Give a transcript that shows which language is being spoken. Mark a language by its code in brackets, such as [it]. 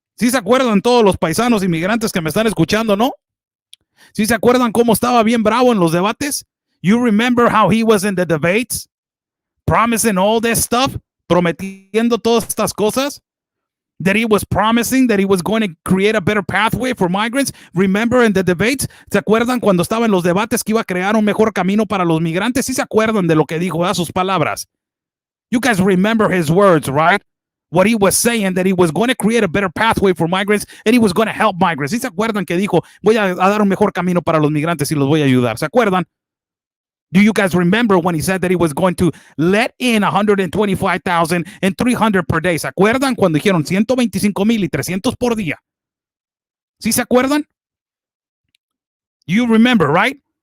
[es] ¿Sí se acuerdan todos los paisanos inmigrantes que me están escuchando, no? ¿Sí se acuerdan cómo estaba bien bravo en los debates? [en] You remember how he was in the debates? Promising all this stuff? [es] Prometiendo todas estas cosas? [en] That he was promising that he was going to create a better pathway for migrants. Remember in the debates? [es] ¿Se acuerdan cuando estaba en los debates que iba a crear un mejor camino para los migrantes? ¿Sí se acuerdan de lo que dijo, sus palabras? [en] You guys remember his words, right? What he was saying, that he was going to create a better pathway for migrants and he was going to help migrants. [es] ¿Sí se acuerdan que dijo, voy a dar un mejor camino para los migrantes y los voy a ayudar? ¿Se acuerdan? [en] Do you guys remember when he said that he was going to let in 125,000 and 300 per day? [es] ¿Se acuerdan cuando dijeron 125,000 y 300 por día? ¿Sí se acuerdan? [en] You remember, right?